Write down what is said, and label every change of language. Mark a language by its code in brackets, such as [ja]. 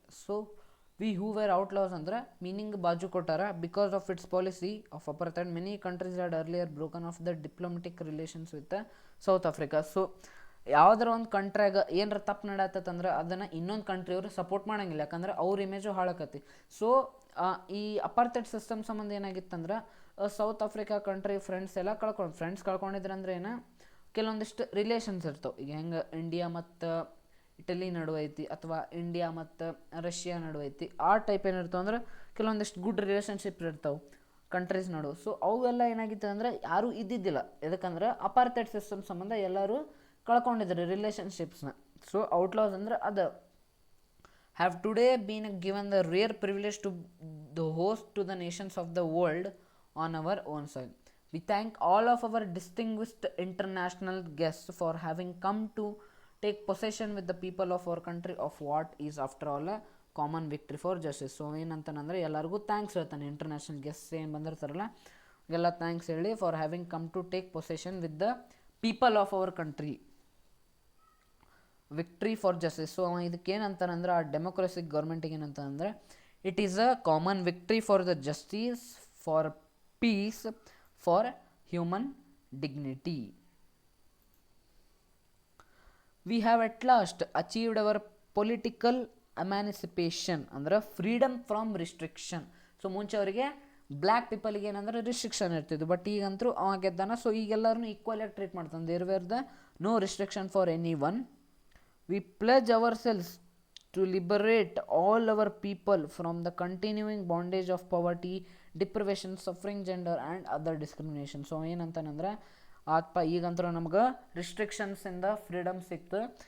[en] So we who were outlaws [kn] ಅಂದ್ರೆ meaning ಬಾಜು ಕೊಟ್ಟಾರ. [en] Because of its policy of apartheid many countries had earlier broken off the diplomatic relations with South Africa. [kn] So ಯಾವ್ದಾರ ಒಂದು ಕಂಟ್ರಿಯಾಗ ಏನರ ತಪ್ಪು ನಡತ್ತಂದ್ರೆ ಅದನ್ನು ಇನ್ನೊಂದು ಕಂಟ್ರಿಯವರು ಸಪೋರ್ಟ್ ಮಾಡಂಗಿಲ್ಲ, ಯಾಕಂದ್ರೆ ಅವ್ರ ಇಮೇಜು ಹಾಳಾಕತಿ. ಸೊ ಈ ಅಪಾರ್ಥೈಡ್ ಸಿಸ್ಟಮ್ ಸಂಬಂಧ ಏನಾಗಿತ್ತಂದ್ರೆ ಸೌತ್ ಆಫ್ರಿಕಾ ಕಂಟ್ರಿ ಫ್ರೆಂಡ್ಸ್ ಎಲ್ಲ ಫ್ರೆಂಡ್ಸ್ ಕಳ್ಕೊಂಡಿದ್ರಂದ್ರೆ ಏನು, ಕೆಲವೊಂದಿಷ್ಟು ರಿಲೇಷನ್ಸ್ ಇರ್ತವೆ. ಈಗ ಹೆಂಗೆ ಇಂಡಿಯಾ ಮತ್ತು ಇಟಲಿ ನಡುವೆ ಐತಿ, ಅಥವಾ ಇಂಡಿಯಾ ಮತ್ತು ರಷ್ಯಾ ನಡುವೆ ಐತಿ, ಆ ಟೈಪ್ ಏನಿರ್ತಾವೆ ಅಂದ್ರೆ ಕೆಲವೊಂದಿಷ್ಟು ಗುಡ್ ರಿಲೇಷನ್ಶಿಪ್ ಇರ್ತಾವೆ ಕಂಟ್ರೀಸ್ ನಡುವೆ. ಸೊ ಅವೆಲ್ಲ ಏನಾಗಿತ್ತು ಅಂದರೆ ಯಾರೂ ಇದ್ದಿದ್ದಿಲ್ಲ. ಯಾಕಂದ್ರೆ ಅಪಾರ್ಥೈಡ್ ಸಿಸ್ಟಮ್ ಸಂಬಂಧ ಎಲ್ಲರೂ ಕಳ್ಕೊಂಡಿದ್ದಾರೆ ರಿಲೇಷನ್ಶಿಪ್ಸ್ನ. ಸೊ ಔಟ್ಲಾಸ್ ಅಂದ್ರೆ ಅದು [en] have today been given the rare privilege to the host to the nations of the world on our own soil. We thank all of our distinguished international guests for having come to take possession with the people of our country of what is after all a common victory for justice. [kn] So ಏನಂತಾನಂದರೆ ಎಲ್ಲರಿಗೂ thanks ಹೇಳ್ತಾನೆ. International guest ಏನು ಬಂದಿರ್ತಾರಲ್ಲ ಎಲ್ಲ thanks ಹೇಳಿ [en] For having come to take possession with the people of our country victory for justice. [kn] So ಇದಕ್ಕೇನಂತಾನಂದ್ರೆ ಆ ಡೆಮೋಕ್ರಸಿಕ್ ಗೌರ್ಮೆಂಟಿಗೆ ಏನಂತಂದರೆ [en] It is a common victory for the justice, for peace, for human dignity. We have at last achieved our political emancipation [kn] ಅಂದ್ರೆ [en] Freedom from restriction. [kn] So ಮುಂಚೆ ಅವರಿಗೆ black ಪೀಪಲ್ಗೆ ಏನಂದ್ರೆ restriction ಇರ್ತಿದ್ದು, but ಈಗಂತೂ ಅವ ಗೆದ್ದಾನ. So ಈಗೆಲ್ಲರೂ ಈಕ್ವಲಾಗಿ treat ಮಾಡ್ತಾನೆ. [en] There were the no restriction for any one. We pledge ourselves to liberate all our people from the continuing bondage of poverty, deprivation, suffering, gender and other discrimination. [kn] So ಏನಂತಾನಂದ್ರೆ ಆತ್ಪ ಈಗಂತೂ ನಮ್ಗೆ ರಿಸ್ಟ್ರಿಕ್ಷನ್ಸಿಂದ freedom ಸಿಕ್ತು.